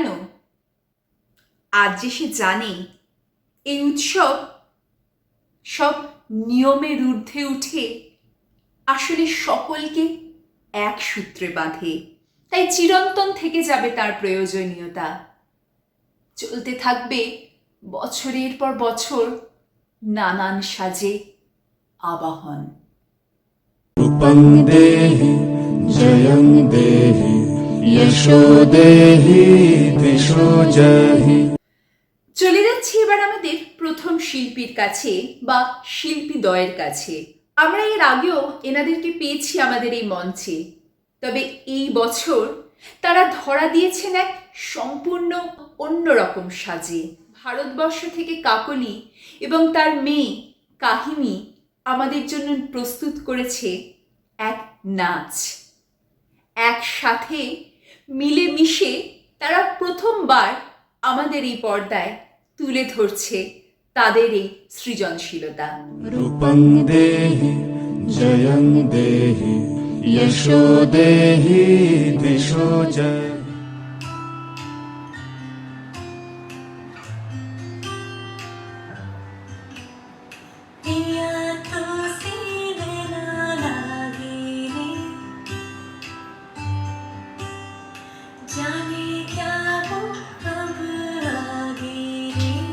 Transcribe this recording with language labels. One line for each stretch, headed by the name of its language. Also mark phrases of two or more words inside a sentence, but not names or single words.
Bangla: আজ যে সে জানে এই উৎসব সব নিয়মের ঊর্ধ্বে উঠে আসলে সকলকে এক সূত্রে বাঁধে, তাই চিরন্তন থেকে যাবে তার প্রয়োজনীয়তা। চলতে থাকবে বছরের পর বছর নানান সাজে আবাহন।
Sanskrit: रूपं देहि जयं देहि यशो देहि दिशो जहि।
Bangla: চলে যাচ্ছি এবার আমাদের প্রথম শিল্পীর কাছে বা শিল্পীদ্বয়ের কাছে। আমরা এর আগেও এনাদেরকে পেয়েছি আমাদের এই মঞ্চে, তবে এই বছর তারা ধরা দিয়েছেন এক সম্পূর্ণ অন্যরকম সাজে। ভারতবর্ষ থেকে কাকলি এবং তার মেয়ে কাহিনী আমাদের জন্য প্রস্তুত করেছে এক নাচ। একসাথে মিলেমিশে তারা প্রথমবার আমাদের এই পর্দায় তুলে ধরছে তাদের এই সৃজনশীলতা।
Sanskrit: रूपं देहि जयं देहि यशो देहि दिशो जहि।
Hindi: पिया तो सीने ना लागे रे, जाने क्या हो अब आगे रे।